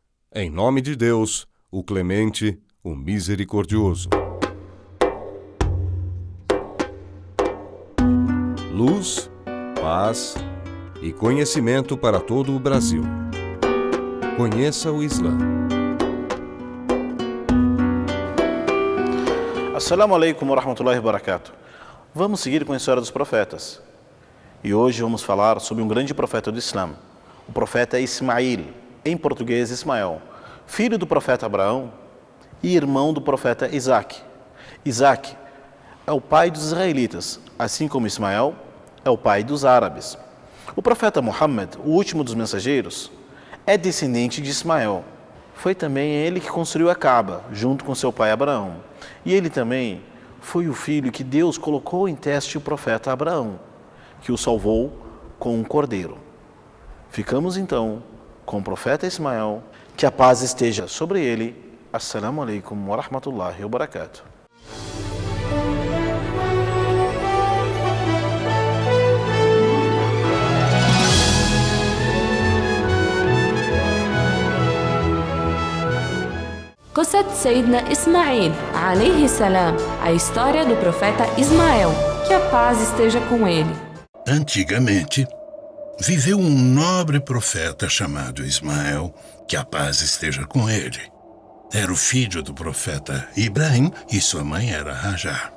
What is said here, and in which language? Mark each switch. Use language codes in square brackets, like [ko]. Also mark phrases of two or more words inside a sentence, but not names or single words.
[pt] Em nome de Deus, o clemente, o misericordioso. Luz, paz e conhecimento para todo o Brasil. Conheça o Islã. [ar] السلام عليكم ورحمة الله وبركاته. [pt] Vamos seguir com a história dos profetas. E hoje vamos falar sobre um grande profeta do Islã, o profeta Ismail, em português Ismael, filho do profeta Abraão e irmão do profeta Isaac. Isaac é o pai dos israelitas, assim como Ismael é o pai dos árabes. O profeta Muhammad, o último dos mensageiros, é descendente de Ismael. Foi também ele que construiu a Kaaba, junto com seu pai Abraão. E ele também foi o filho que Deus colocou em teste o profeta Abraão, que o salvou com um cordeiro. Ficamos então com o profeta Ismael, que a paz esteja sobre ele. [ar] السلام عليكم ورحمة الله وبركاته. قصة سيدنا إسماعيل عليه السلام, [pt] a história do profeta Ismael, que a paz esteja com ele. Antigamente, viveu um nobre profeta chamado Ismael, que a paz esteja com ele. Era o filho do profeta Ibrahim e sua mãe era Hajar.